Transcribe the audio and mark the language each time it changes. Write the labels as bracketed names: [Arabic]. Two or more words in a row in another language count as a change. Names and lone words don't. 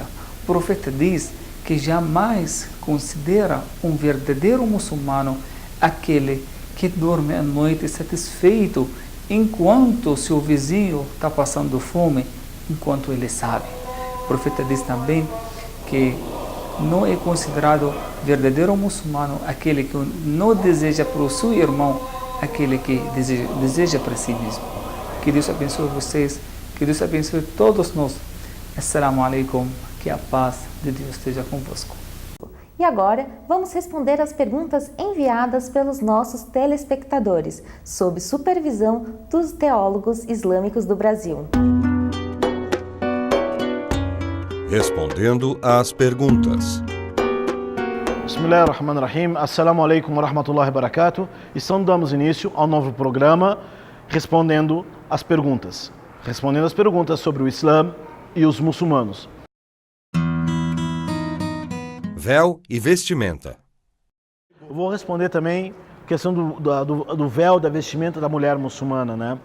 [Portuguese] O profeta diz que jamais considera um verdadeiro muçulmano aquele que dorme à noite satisfeito enquanto seu vizinho está passando fome, enquanto ele sabe. O profeta diz também que não é considerado verdadeiro muçulmano aquele que não deseja para o seu irmão aquele que deseja para si mesmo. Que Deus abençoe vocês, que Deus abençoe todos nós. [Arabic] السلام عليكم, [Portuguese] que a paz de Deus esteja convosco. E agora, vamos responder as perguntas enviadas pelos nossos telespectadores, sob supervisão dos teólogos islâmicos do Brasil. Respondendo às perguntas. [Arabic] بسم الله الرحمن الرحيم. السلام عليكم ورحمة الله وبركاته. [Portuguese] Então damos início ao novo programa Respondendo às Perguntas. Respondendo às perguntas sobre o Islã e os muçulmanos. Véu e vestimenta. Eu vou responder também a questão do véu, da vestimenta da mulher muçulmana, né?